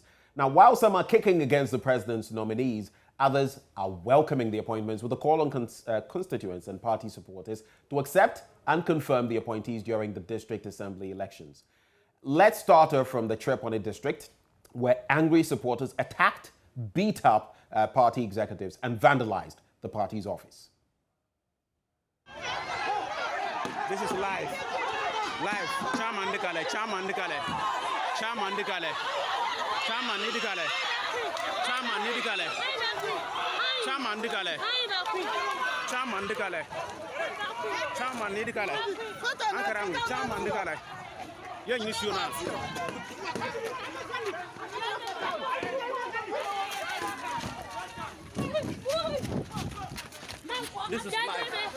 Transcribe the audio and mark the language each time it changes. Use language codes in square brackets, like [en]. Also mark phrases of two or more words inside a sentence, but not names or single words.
[en] Now, while some are kicking against the president's nominees, others are welcoming the appointments with a call on constituents and party supporters to accept and confirm the appointees during the district assembly elections. Let's start off from the Chereponi district, where angry supporters attacked, beat up party executives and vandalized the party's office. This is live. Live. Chairman Dikale, Chairman Dikale, Chairman Dikale, Chairman Dikale, Chairman Dikale, Chairman Dikale, Chairman Dikale, Chairman Dikale, Ankarang, Chairman Dikale. Young National. This is live.